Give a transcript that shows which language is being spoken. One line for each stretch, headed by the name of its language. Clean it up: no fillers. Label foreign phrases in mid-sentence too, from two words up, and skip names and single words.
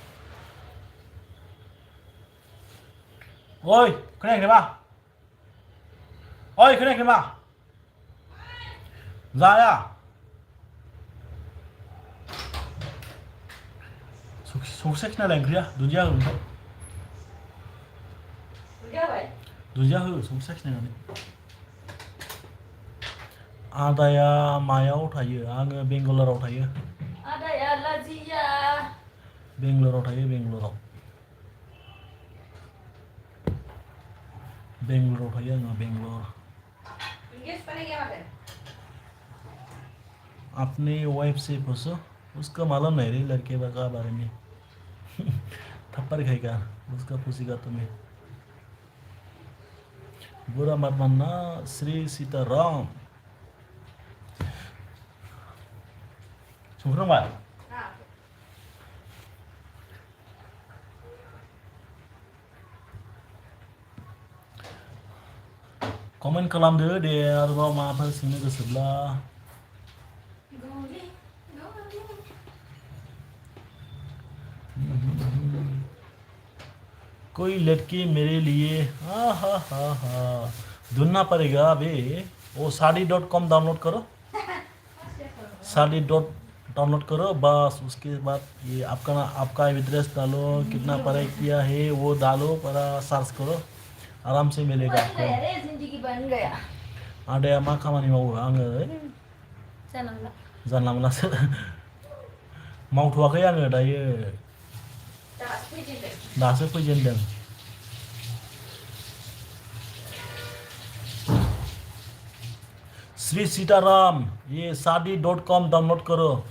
Bodo: ओइ खोनायाखै नामा ओइ खोनायाखै नामा जाया संख्रि खिनालाय ओंख्रिया दुन्दिया हो ओमफ्राय दुन्दिया हो संख्रि साखिनायनानै आदाया मायाव थायो आङो बेंगालराव थायो आदाया लाजिया बेंगालराव थायो बेंगालराव थायो आङो बेंगालर
Hindi: अपने वाइफ से पूछो उसका मालूम नहीं रे लड़के का बारे में थप्पड़ खाएगा उसका पूछेगा तुम्हें बुरा मत मानना
Bodo: श्री सीताराम संख्रांबाय कमेन्ट खालामदो दे आरोबाव माबाफोर सोंनो गोसोब्ला
Hindi: कोई लड़की मेरे लिए हा ढूंढना पड़ेगा अबे वो साड़ी.com डाउनलोड करो डाउनलोड करो बस उसके बाद ये आपका एड्रेस डालो कितना पढ़ाई किया है वो डालो पर सर्च करो आराम से मिलेगा आपको
Bodo: आदाया मा खामानि मावो आङो जानला मोनलासो मावथ'वाखै आङो दायो दासो फैजेनदों श्री सीताराम
Hindi: ये शादी.com डाउनलोड करो